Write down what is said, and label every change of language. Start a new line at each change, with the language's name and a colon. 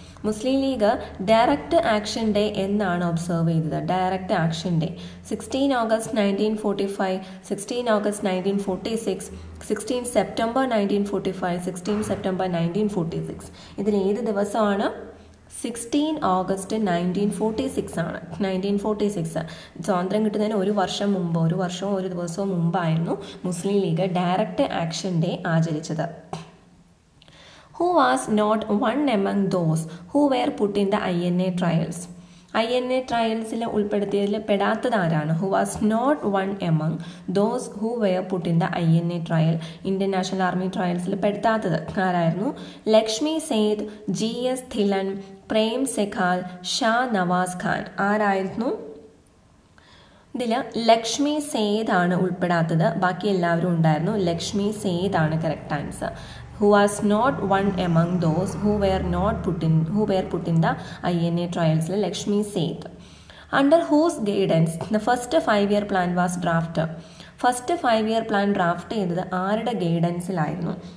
Malayalam: മുസ്ലിം league direct action day എന്നാണ് observe ചെയ്തത്?
English: Direct action day 16 August 1945, 16 August 1946, 16 September 1945, 16 September 1946.
Malayalam: ഇതിൽ ഏത് ദിവസമാണ്? 16 August 1946 ആണ്. 1946 സ്വാതന്ത്ര്യം കിട്ടുന്നതിന് ഒരു വർഷം മുമ്പ്, ഒരു വർഷവും ഒരു ദിവസവും മുമ്പായിരുന്നു മുസ്ലിം league direct action day ആചരിച്ചത്.
English: Who was not one among those who were put in the INA trials?
Malayalam: INA ട്രയൽസിൽ ഉൾപ്പെടുത്തിയതിൽ പെടാത്തത് ആരാണ്?
English: Who was not one among those who were put in the INA trial?
Malayalam: Indian national army ട്രയൽസിൽ പെടുത്താത്തത് ആരായിരുന്നു? Lakshmi Seth, GS ധിലൻ, Prem സെഖാൽ, Shah Nawaz Khan. ആരായിരുന്നു? ഇതിൽ Lakshmi Seth ആണ് ഉൾപ്പെടാത്തത്, ബാക്കി എല്ലാവരും ഉണ്ടായിരുന്നു. Lakshmi Seth ആണ് correct answer.
English: Who was not one among those who were put in the INA trials? Lakshmi Seth. Under whose guidance the first 5-year plan was drafted?
Malayalam: First 5-year plan draft ചെയ്തത് ആരുടെ ഗൈഡൻസിലായിരുന്നു?